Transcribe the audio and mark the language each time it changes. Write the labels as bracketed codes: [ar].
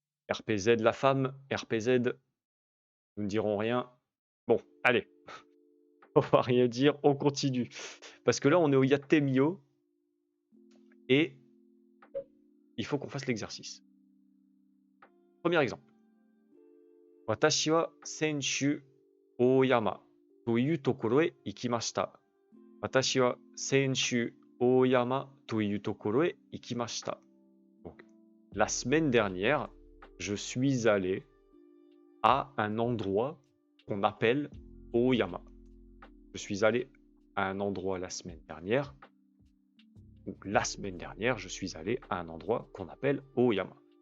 [fr] RPZ la femme, RPZ, nous ne dirons rien. Bon, allez, on va rien dire, on continue. Parce que là, on est au Yatemio, et il faut qu'on fasse l'exercice. Premier exemple. [ja] Watashi wa senshu Oyama toいうところへ行きました。私は先週大山というところへ行きました。 [fr] Donc, la semaine dernière, je suis allé à un endroit qu'on appelle Oyama. Je suis allé à un endroit la semaine dernière. Donc, la semaine dernière, je suis allé à un endroit qu'on appelle Oyama.